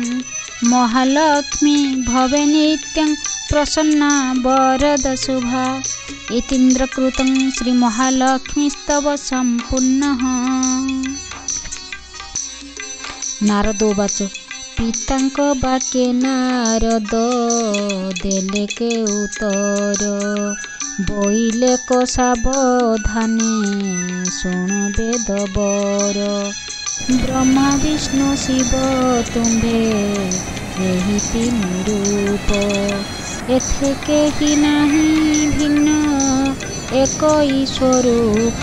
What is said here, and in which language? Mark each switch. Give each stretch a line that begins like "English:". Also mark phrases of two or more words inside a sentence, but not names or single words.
Sanskrit: महालक्ष्मी भवे नित्यं प्रसन्ना वरद शुभा। इतीन्द्रकृतं श्री महालक्ष्मी स्तव सम्पूर्णः। नारद उवाच
Odia: पिताଙ୍କ ବାକ୍ୟ ନାରଦ ଦେଲେ କେ ଉତ୍ତର ବୋଇଲେ କ ସାବଧାନେ ଶୁଣ ବେଦ ବର। ବ୍ରହ୍ମା ବିଷ୍ଣୁ ଶିବ ତୁମ୍ଭେ ଏହି ତିନି ରୂପ ଏଥେ କେହି ନାହିଁ ଭିନ୍ନ ଏକ ଈଶ୍ୱରୂପ।